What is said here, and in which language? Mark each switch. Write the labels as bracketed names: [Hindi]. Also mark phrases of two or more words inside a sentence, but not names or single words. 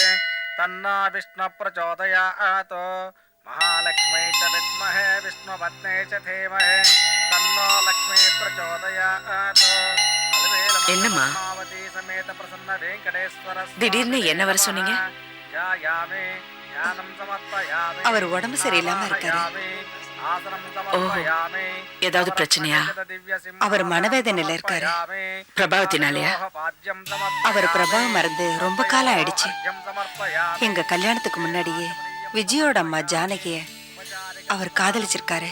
[Sanskrit] तन्नो विष्णु प्रचोदयात् महालक्ष्मी च विद्महे विष्णुपत्नी च धीमहि तन्नो लक्ष्मी प्रचोदयात् [Tamil] என்னம்மா [Sanskrit] समेत प्रसन्न वेंकटेश्वर [Tamil] திடீர்னு என்ன வர சொன்னீங்க? [Sanskrit] ध्यायामि ध्यानं समर्पयामि. [Tamil] அவர் உடம்பு சரியில்லாம இருக்காரு. ஓஹோ, ஏதாவது பிரச்சனையா? அவர் மனவேதனையில இருக்காரு. பிரபாவத்தினாலயா? அவர் பிரபாவம் மறந்து ரொம்ப காலம் ஆயிடுச்சு. எங்க கல்யாணத்துக்கு முன்னாடியே விஜயோட அம்மா ஜானகிய அவர் காதலிச்சிருக்காரு.